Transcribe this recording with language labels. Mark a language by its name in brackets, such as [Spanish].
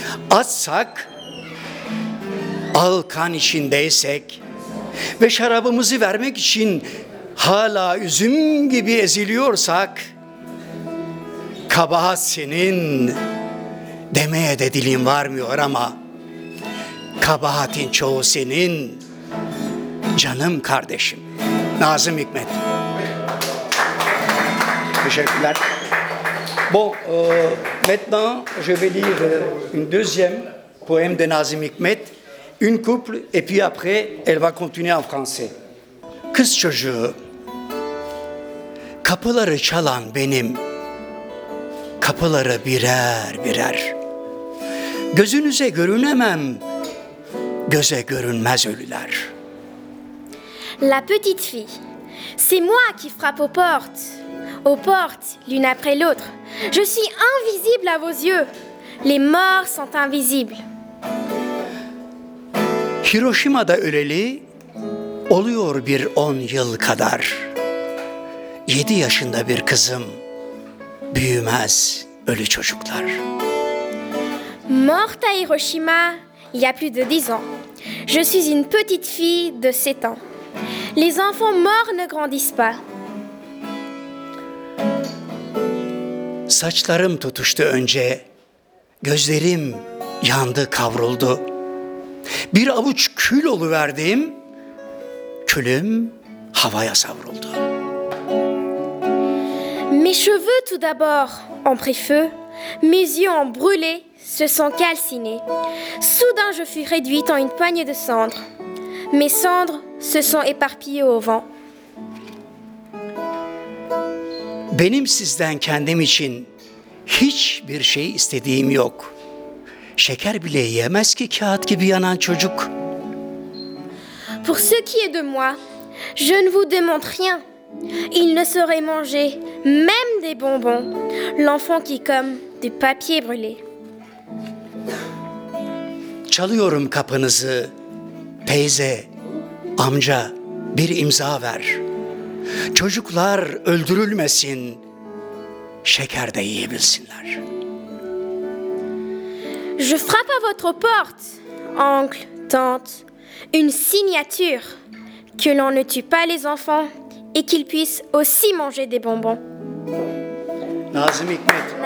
[Turkish] Açsak, alkan içindeysek ve şarabımızı vermek için hala üzüm gibi eziliyorsak, kabahat senin, Demeye de dilim varmıyor ama kabahatin çoğu senin canım kardeşim. Nazım Hikmet. Teşekkürler. [French] Bon, maintenant je vais lire une deuxième poème de Nazım Hikmet. Une couple et puis après elle va continuer en français. [Turkish] Kız çocuğu, kapıları çalan benim, kapıları birer birer. Gözünüze görünemem, göze görünmez ölüler. [French] La petite fille, c'est moi qui frappe aux portes. Aux portes, l'une après l'autre, je suis invisible à vos yeux. Les morts sont invisibles. [Turkish] Hiroşima'da öleli oluyor bir 10 yıl kadar. 7 yaşında bir kızım büyümez ölü çocuklar. [French] Morte à Hiroshima il y a plus de 10 ans. Je suis une petite fille de 7 ans. Les enfants morts ne grandissent pas. [Turkish] Saçlarım tutuştu önce. Gözlerim yandı, kavruldu. Bir avuç kül oluverdim. Külüm havaya savruldu. [French] Mes cheveux tout d'abord ont pris feu. Mes yeux ont brûlé, se sont calcinés. Soudain je fus réduite en une poignée de cendres. Mes cendres se sont éparpillées au vent. [Turkish] Benim sizden kendim için hiçbir şey istediğim yok. Şeker bile yemez ki kağıt gibi yanan çocuk. [French] Pour ce qui est de moi, je ne vous demande rien. Il ne saurait manger même des bonbons, l'enfant qui comme du papier brûlé. [Turkish] Çalıyorum kapınızı, teyze, amca, bir imza ver. Çocuklar öldürülmesin, şeker de yiyebilsinler. [French] Je frappe à votre porte, oncle, tante, une signature, que l'on ne tue pas les enfants et qu'ils puissent aussi manger des bonbons. [Turkish] Nazım Hikmet.